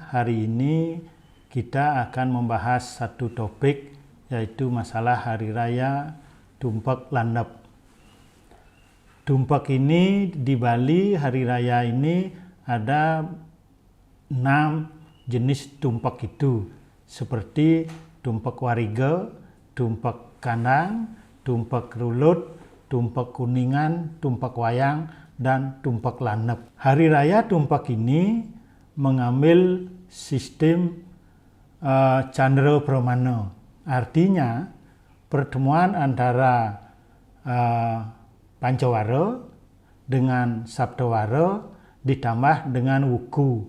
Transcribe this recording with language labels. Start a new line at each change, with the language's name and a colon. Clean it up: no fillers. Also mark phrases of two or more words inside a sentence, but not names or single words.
Indonesian: Hari ini kita akan membahas satu topik, yaitu masalah Hari Raya Tumpek Landep. Tumpek ini di Bali, Hari Raya ini ada 6 jenis tumpek itu, seperti tumpek warige, tumpek kandang, tumpek rulut, tumpek kuningan, tumpek wayang, dan tumpek landep. Hari Raya Tumpek ini mengambil sistem Candra Pramana. Artinya pertemuan antara Pancawara dengan Saptawara ditambah dengan Wuku.